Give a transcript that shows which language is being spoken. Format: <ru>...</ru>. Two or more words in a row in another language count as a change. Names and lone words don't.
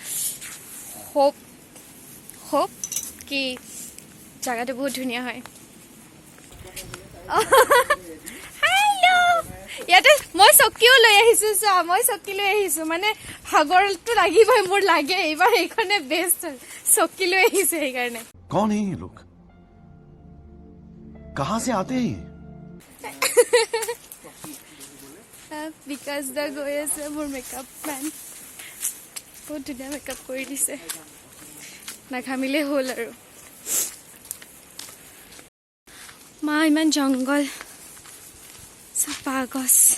<as>হোপ কি জাগাটো বহুত ধুনীয়া হয় ইয়াতে মই চকীও লৈ আহিছোঁ চোৱা মই চকী লৈ আহিছোঁ মানে ভাগৰটো লাগিবই মোৰ লাগে এইবাৰ এইখনে বেষ্ট চকী লৈ আহিছোঁ সেইকাৰণে</as> <hi>कौन है ये लोग कहाँ से आते हैं</hi> <as>বিকাশ দা গৈ আছে মোৰ</as> <en>makeup man</en> <as>বহুত ধুনীয়া মেকআপ কৰি দিছে নাঘামিলে হ'ল আৰু মা ইমান জংঘল চাপা গছ</as>